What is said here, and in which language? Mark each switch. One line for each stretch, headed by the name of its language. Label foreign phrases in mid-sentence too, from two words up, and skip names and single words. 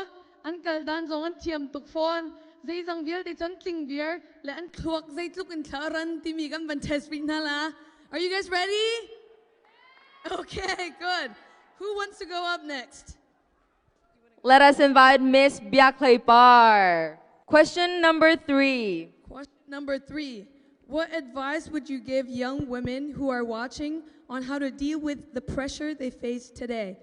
Hakha Chin: An kaldan zong an tiam tuk phone. Zay zang vial de chon ting vier. Le an kluak zay tuk in tharan timi kan ban test pin hala.
English: Are you guys ready? Okay, good. Who wants to go up next? Let us invite Miss Biaklepar. Question number 3. Question number 3. What advice would you give young women who are watching on how to deal with the pressure they face today?